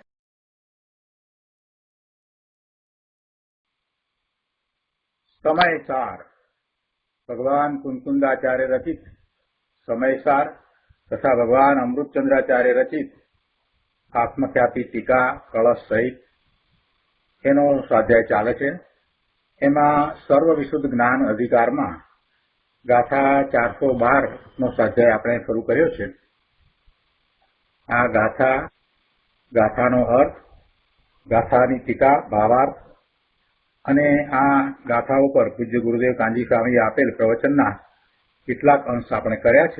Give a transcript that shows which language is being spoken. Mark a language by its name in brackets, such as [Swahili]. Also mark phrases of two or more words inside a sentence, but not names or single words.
[Gujarati] સમયસાર ભગવાન કુંકુંદાચાર્ય રચિત સમયસાર તથા ભગવાન અમૃતચંદ્રાચાર્ય રચિત આત્મખ્યાતિ ટીકા કલશ સહિત એનો સ્વાધ્યાય ચાલે છે। એમાં સર્વ વિશુદ્ધ જ્ઞાન અધિકારમાં ગાથા 412 નો સ્વાધ્યાય આપણે શરૂ કર્યો છે। આ ગાથાનો અર્થ, ગાથાની ટીકા, ભાવાર્થ અને આ ગાથાઓ પર પૂજ્ય ગુરુદેવ કાંજી સ્વામીએ આપેલ પ્રવચનના કેટલાક અંશ આપણે કર્યા છે।